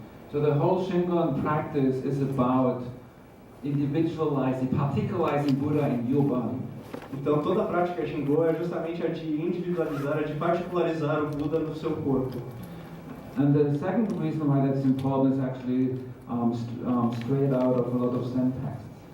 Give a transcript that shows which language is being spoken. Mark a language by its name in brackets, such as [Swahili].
[English] So the whole Shingon practice is about individualizing, particularizing Buddha in your body. [Portuguese] Então toda a prática Shingon é justamente a de individualizar, a de particularizar o Buda no seu corpo. [English] And the second reason why that's important is actually straight out of a lot of Zen texts.